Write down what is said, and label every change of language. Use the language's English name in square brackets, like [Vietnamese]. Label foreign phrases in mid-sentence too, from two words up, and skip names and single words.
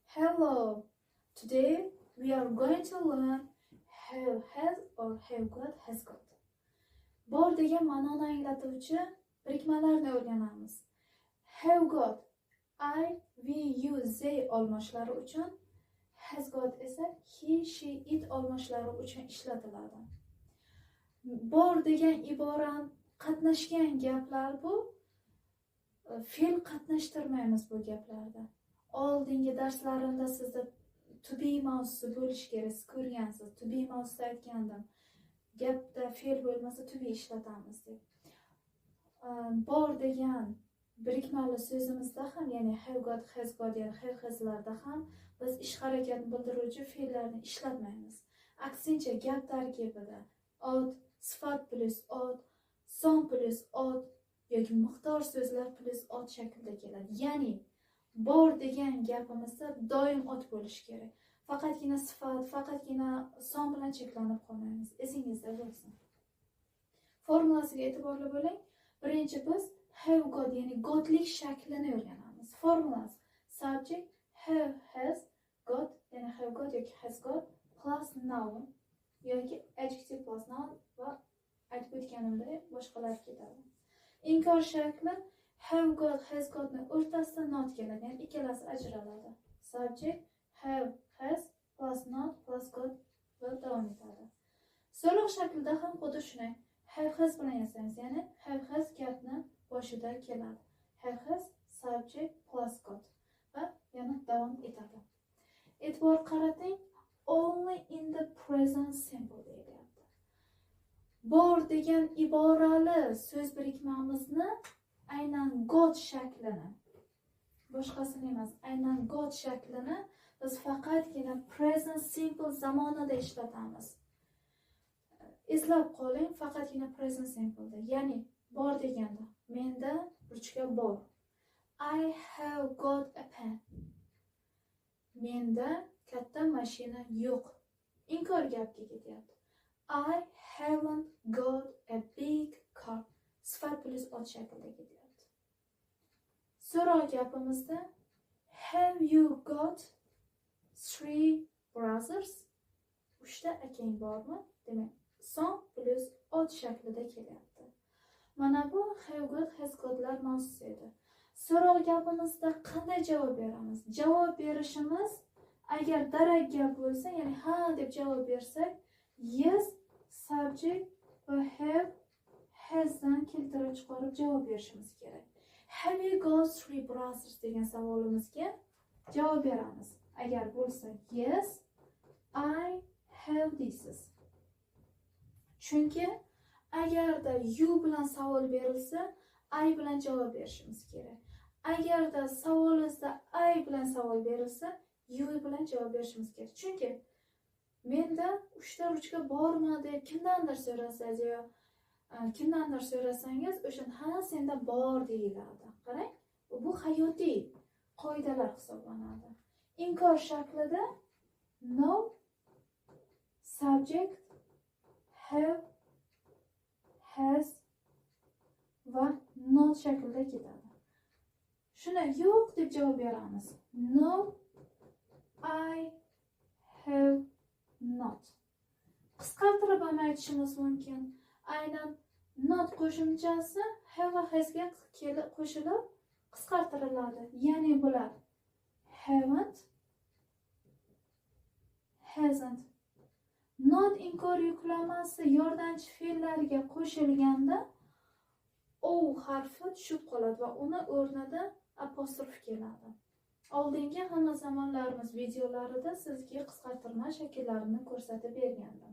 [English] Hello. Today we are going to learn have has or have got has got. [Uzbek] Bor degan ma'noni anglatuvchi birikmalarni o'rganamiz. [English] Have got I, we, you, they [Uzbek] olmoshlari uchun, [English] has got esa he, she, it [Uzbek] olmoshlari uchun ishlatiladi. Bor degan iboran qatnashgan gaplar bu. Fe'l qatnashtirmaymiz bu gaplarda. Oldingi darslarimda sizda [English] to be [Uzbek] mavzusi bo'lishi kerak, siz ko'rgansiz. [English] To be [Uzbek] mavzusida aytgandim. Gapda fe'l bo'lmasa [English] to be [Uzbek] ishlatamiz deb. Bor degan birikmali so'zimizda ham, ya'ni [English] have got, has got, [Uzbek] ya'ni [English] have haslarda [Uzbek] ham biz ish harakatni bildiruvchi fe'llarni ishlatmaymiz. Aksincha gap tarkibida ot, sifat plus ot, son plus ot yoki miqdor so'zlar plus ot shaklida keladi. Ya'ni bor degan gapimizda doim ot bo'lishi kerak. Faqatgina sifat, faqatgina son bilan cheklanib qolmaymiz. Esingizda bo'lsin. Formulasiga e'tiborli bo'ling. Birinchi biz [English] have got, [Uzbek] ya'ni gotlik shaklini o'rganamiz. [English] Formulasi subject have, has, got, ya'ni have got yoki has got plus noun yoki adjective plus noun [Uzbek] va aytib o'tganimdek boshqalar ketadi. Inkor shakli [English] have got, has gotni [Uzbek] o'rtasida not keladi, ya'ni ikkalasi ajraladi. [English] Subject have, has plus not plus got [Uzbek] va davom etadi. So'roq shaklida ham xuddi shunday. [English] Have has [Uzbek] bilan yasaymiz, ya'ni [English] have has [Uzbek] gapni boshida keladi. [English] Have has subject plus got [Uzbek] va yana davom etadi. E'tibor qarating, [English] only in the present simple deyilyapti. [Uzbek] Bor degan iborali so'z birikmamizni aynan got shaklini, boshqasini emas, aynan got shaklini biz faqatgina [English] present simple [Uzbek] zamonida ishlatamiz. Eslab qoling, faqatgina [English] present simpleda. [Uzbek] Ya'ni bor deganda menda ruchka bor. [English] I have got a pen. [Uzbek] Menda katta mashina yo'q. Inkor gapga ketyapti. [English] I haven't got a big car. [Uzbek] Sifat plus ot shaklida ketyapti. So'roq gapimizda [English] have you got 3 brothers? [Uzbek] 3 ta akang bormi? Demak, son plus ot shaklida kelyapti. Mana bu [English] have got, has gotlar [Uzbek] mavzusi edi. So'roq gapimizda qanday javob beramiz? Javob berishimiz agar darak gap bo'lsa, ya'ni ha deb javob bersak, [English] yes subject [Uzbek] va [English] have has [Uzbek] dan keltirib chiqarib javob berishimiz kerak. [English] Have you got 3 brothers [Uzbek] degan savolimizga javob beramiz. Agar bo'lsa [English] yes, I have these. [Uzbek] Chunki agarda you bilan savol berilsa, I bilan javob berishimiz kerak. Agarda savolingizda I bilan savol berilsa, you bilan javob berishimiz kerak. Chunki menda 3 ta ruchka bormi deb kimdandir so'rasangiz yo kimdandir so'rasangiz, o'sha ha senda bor deyiladi. Qarang, bu hayotiy qoidalar hisoblanadi. Inkor shaklida [English] no subject have, has [Uzbek] va not shaklida ketadi. Shuni yo'q deb javob beramiz. [English] No, I have not. [Uzbek] Qisqartirib ham aytishimiz mumkin. Aynan not qo'shimchasi have va has ga qo'shilib qisqartiriladi. Ya'ni bular [English] haven't, hasn't. [Uzbek] Not inkor yuklamasi yordamchi fe'llariga qo'shilganda o harfi tushib qoladi va uni o'rnida apostrof keladi. Oldingi hamma zamonlarimiz videolarida sizga qisqartirma shakllarini ko'rsatib bergandim.